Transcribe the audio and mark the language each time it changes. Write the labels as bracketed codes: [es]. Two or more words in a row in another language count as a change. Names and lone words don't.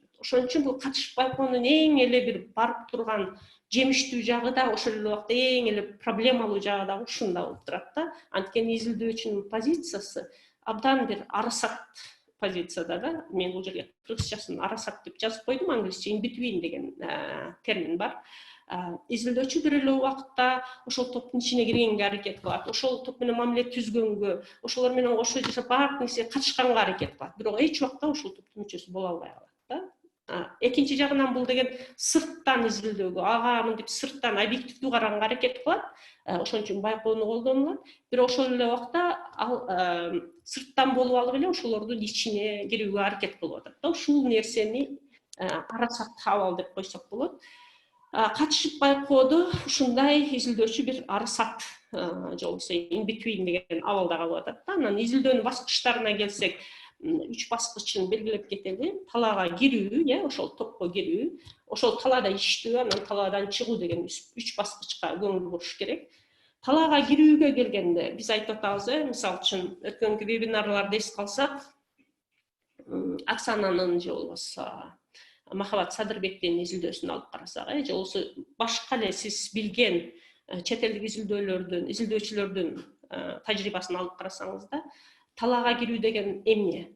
[ky] Ошон үчүн бул катышып байкоонун эң эле бир барып турган жемиштүү жагы да, ошол эле убакта эң эле проблемалуу жагы да ушунда болуп турат да. Анткени изилдөөчүнүн позициясы абдан бир арасат позицияда да. Мен бул жерге кыргызчасын арасат деп жазып койдум, англисче [en] in between [ky] деген термин бар. изилдөөчү бир эле убакытта ошол топтун ичине киргенге аракет кылат, ошол топ менен мамиле түзгөнгө, ошолор менен кошо жашап баардык нерсеге катышканга аракет кылат, бирок эч убакта ошол топтун мүчөсү боло албай калат да. Экинчи жагынан бул деген сырттан изилдөөгө, ага мынтип сырттан объективдүү караганга аракет кылат, ошон үчүн байкоону колдонулат. Бирок ошол эле убакта ал сырттан болуп алып эле ошолордун ичине кирүүгө аракет кылып атат да. Ушул нерсени арасат абал деп койсок болот. Катышып байкоодо ушундай изилдөөчү бир арасат же болбосо [en] in between [ky] деген абалда калып атат да. Анан изилдөөнүн баскычтарына келсек, 3 баскычын белгилеп кетели. Талаага кирүү, ошол топко кирүү, ошол талаада иштөө, анан талаадан чыгуу деген 3 баскычка көңүл буруш керек. Талаага кирүүгө келгенде биз айтып атабыз, мисалы үчүн өткөнкү вебинарларды эске алсак, Оксананын же болбосо Махабат Садырбектин изилдөөсүн алып карасак, же болбосо башка эле сиз билген чет элдик изилдөөчүлөрдүн тажрыйбасын алып карасаңыз да, талаага кирүү деген эмне?